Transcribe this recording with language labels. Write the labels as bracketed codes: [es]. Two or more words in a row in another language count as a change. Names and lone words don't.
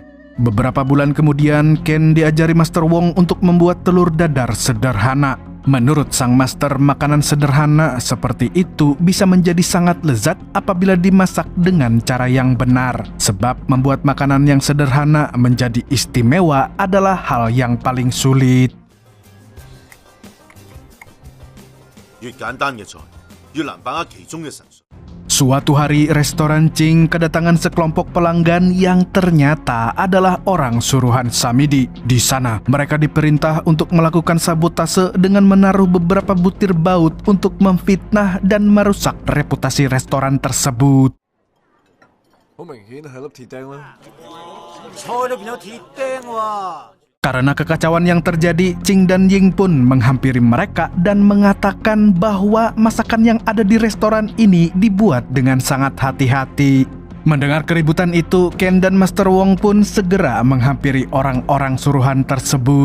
[id] Beberapa bulan kemudian, Ken diajari Master Wong untuk membuat telur dadar sederhana. Menurut sang master, makanan sederhana seperti itu bisa menjadi sangat lezat apabila dimasak dengan cara yang benar. Sebab membuat makanan yang sederhana menjadi istimewa adalah hal yang paling sulit. [yue] 越簡單嘅菜，越難把握其中嘅神髓。 [id] Suatu hari, restoran Ching kedatangan sekelompok pelanggan yang ternyata adalah orang suruhan Samidi. Di sana, mereka diperintah untuk melakukan sabotase dengan menaruh beberapa butir baut untuk memfitnah dan merusak reputasi restoran tersebut. [yue] 好明顯係粒鐵釘啦。菜裏邊有鐵釘喎。 [id] Karena kekacauan yang terjadi, Ching dan Ying pun menghampiri mereka dan mengatakan bahwa masakan yang ada di restoran ini dibuat dengan sangat hati-hati. Mendengar keributan itu, Ken dan Master Wong pun segera menghampiri orang-orang suruhan tersebut.